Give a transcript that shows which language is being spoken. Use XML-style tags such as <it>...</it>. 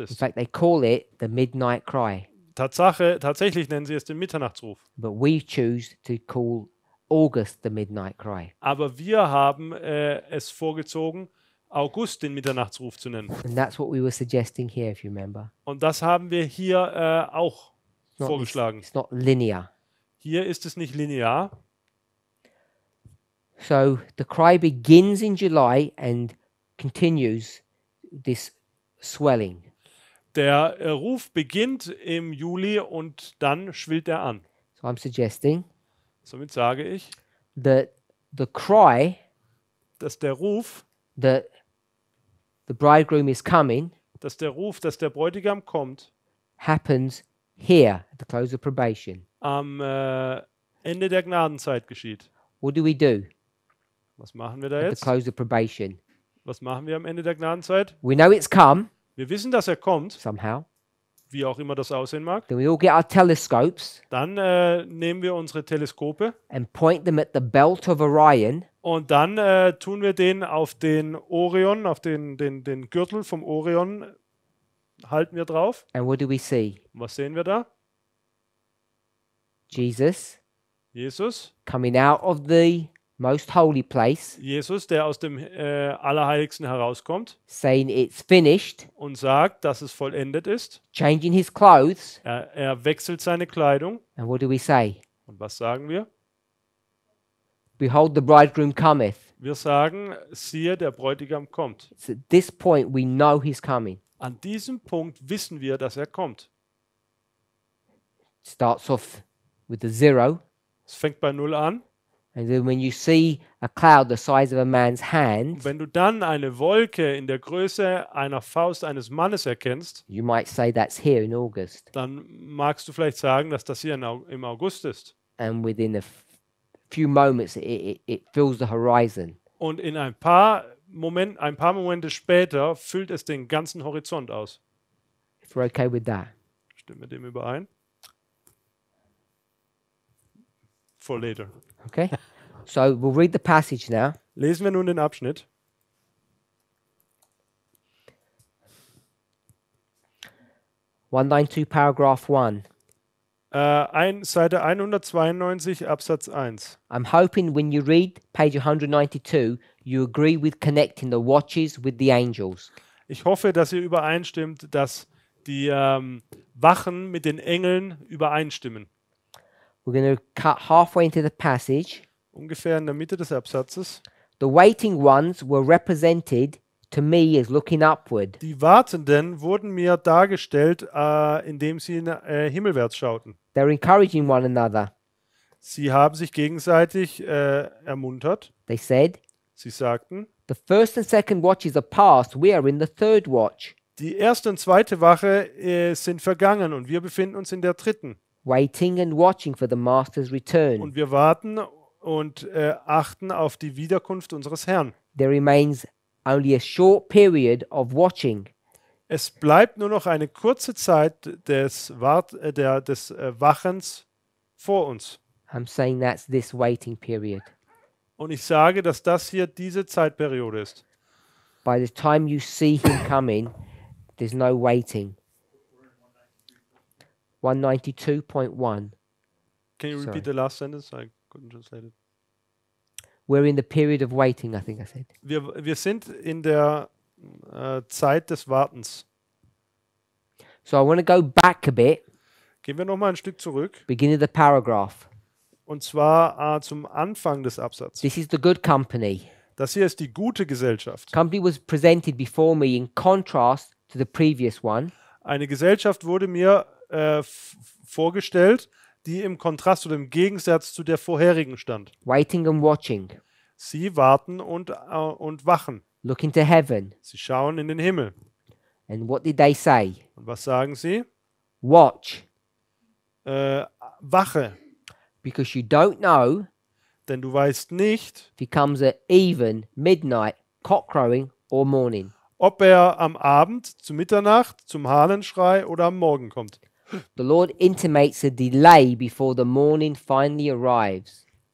<en>In</en> <de>ist.</de> <en>fact, they call it the midnight cry.</en> <de>Tatsächlich nennen sie es den Mitternachtsruf.</de> <en>But we choose to call August the midnight cry.</en> <de>Aber wir haben es vorgezogen, August den Mitternachtsruf zu nennen.</de> <en>And that's what we were suggesting here, if you remember.</en> <de>Und das haben wir hier auch</de> <en>It's</en> <de>vorgeschlagen.</de> <en>it's not linear.</en> <de>Hier ist es nicht linear.</de> <en>So the cry begins in July and continues this swelling.</en> <de>Der Ruf beginnt im Juli und dann schwillt er an.</de> <en>So I'm suggesting</en> <de>Somit sage ich,</de> <en>that the cry</en> <de>dass der Ruf,</de> <en>that the bridegroom is coming</en> <de>dass der Bräutigam kommt,</de> <en>happens here at the close of probation.</en> <de>am Ende der Gnadenzeit geschieht.</de> <en>What do we do</en> <de>Was machen wir da</de> <en>at the</en> <de>jetzt?</de> <en>close of probation?</en> <de>Was machen wir am Ende der Gnadenzeit?</de> <en>We know it's come</en> <de>Wir wissen, dass er kommt,</de> <en>somehow.</en> <de>wie auch immer das aussehen mag.</de> <en>Then we all get our telescopes</en> <de>Dann nehmen wir unsere Teleskope</de> <en>and point them at the belt of Orion</en> <de>und dann tun wir den auf den Orion, auf den Gürtel vom Orion, halten wir drauf.</de> <en>and what do we see?</en> <de>Und was sehen wir da?</de> <en>Jesus</en> <de>Jesus.</de> <en>coming out of the most holy place,</en> <de>Jesus, der aus dem Allerheiligsten herauskommt</de> <en>saying it's finished,</en> <de>und sagt, dass es vollendet ist.</de> <en>changing his clothes.</en> <de>Er wechselt seine Kleidung.</de> <en>And what do we say?</en> <de>Und was sagen wir?</de> <en>Behold, the bridegroom cometh.</en> <de>Wir sagen, siehe, der Bräutigam kommt.</de> <en>It's at this point we know he's coming.</en> <de>An diesem Punkt wissen wir, dass er kommt.</de> <en>Starts off with the 0,</en> <de>Es fängt bei 0 an.</de> <en>and then when you see a cloud the size of a man's hand,</en> <de>Und wenn du dann eine Wolke in der Größe einer Faust eines Mannes erkennst,</de> <en>you might say that's here in August.</en> <de>dann magst du vielleicht sagen, dass das hier im August ist.</de> <en>And within a few moments, it fills the horizon.</en> <de>Und in ein paar ein paar Momente später füllt es den ganzen Horizont aus.</de> <en>If we're okay with that.</en> <de>Stimmt mit dem überein?</de> <en>For later. Okay? So we'll read the passage now.</en> <de>Lesen wir nun den Abschnitt.</de> <en>Paragraph 1.</en> <de>Seite 192, Absatz 1.</de> <en>I'm hoping when you read page 192, you agree with connecting the watches with the angels.</en> <de>Ich hoffe, dass ihr übereinstimmt, dass die Wachen mit den Engeln übereinstimmen.</de> <en>We're going to cut halfway into the passage.</en> <de>Ungefähr in der Mitte des Absatzes.</de> <en>The waiting ones were represented to me as looking upward.</en> <de>Die Wartenden wurden mir dargestellt, indem sie himmelwärts schauten.</de> <en>They're encouraging one another.</en> <de>Sie haben sich gegenseitig ermuntert.</de> <en>They said,</en> <de>Sie sagten,</de> <en>the first and second watches are past. We are in the third watch,</en> <de>die erste und zweite Wache sind vergangen und wir befinden uns in der dritten.</de> <en>waiting and watching for the master's return.</en> <de>Und wir warten und achten auf die Wiederkunft unseres Herrn.</de> <en>There remains only a short period of watching.</en> <de>Es bleibt nur noch eine kurze Zeit des Wachens vor uns.</de> <en>I'm saying that's this waiting period.</en> <de>Und ich sage, dass das hier diese Zeitperiode ist.</de> <en>By the time you see him coming, there's no waiting. 192.1. Can you Sorry. repeat the last sentence? I couldn't translate it. We're in the period of waiting, I think I said.</en> <de>Wir sind in der Zeit des Wartens.</de> <en>So I want to go back a bit,</en> <de>Gehen wir nochmal ein Stück zurück.</de> <en>beginning of the paragraph.</en> <de>Und zwar zum Anfang des Absatzes.</de> <en>This is the good company.</en> <de>Das hier ist die gute Gesellschaft.</de> <en>Company was presented before me in contrast to the previous one.</en> <de>Eine Gesellschaft wurde mir vorgestellt, die im Kontrast oder im Gegensatz zu der vorherigen stand.</de> <en>Waiting and watching,</en> <de>Sie warten und wachen.</de> <en>looking to heaven.</en> <de>Sie schauen in den Himmel.</de> <en>And what did they say?</en> <de>Und was sagen sie?</de> <en>Watch,</en> <de>Wache,</de> <en>because you don't know</en> <de>denn du weißt nicht,</de> <en>if he comes at even, midnight, cock crowing, or morning.</en> <de>ob er am Abend, zu Mitternacht, zum Hahnenschrei oder am Morgen kommt.</de> <en>The Lord intimates a delay before the morning finally arrives.</en>